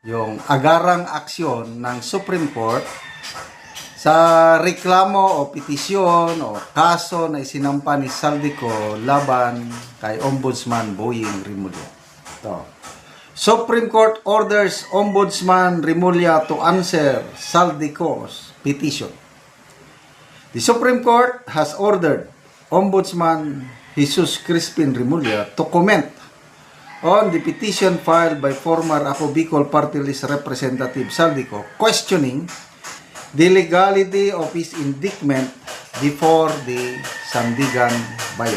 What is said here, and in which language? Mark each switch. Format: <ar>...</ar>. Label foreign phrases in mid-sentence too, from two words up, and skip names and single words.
<tl>yung agarang aksyon ng Supreme Court sa reklamo o petisyon o kaso na isinampa ni Saldico laban kay Ombudsman Boying Rimulya.</tl> <en>Ito. Supreme Court orders Ombudsman Rimulya to answer Saldico's petition. The Supreme Court has ordered Ombudsman Jesus Crispin Rimulya to comment on the petition filed by former Ako Bicol Party List Representative Saldico questioning the legality of his indictment before the Sandigan Bayan.</en>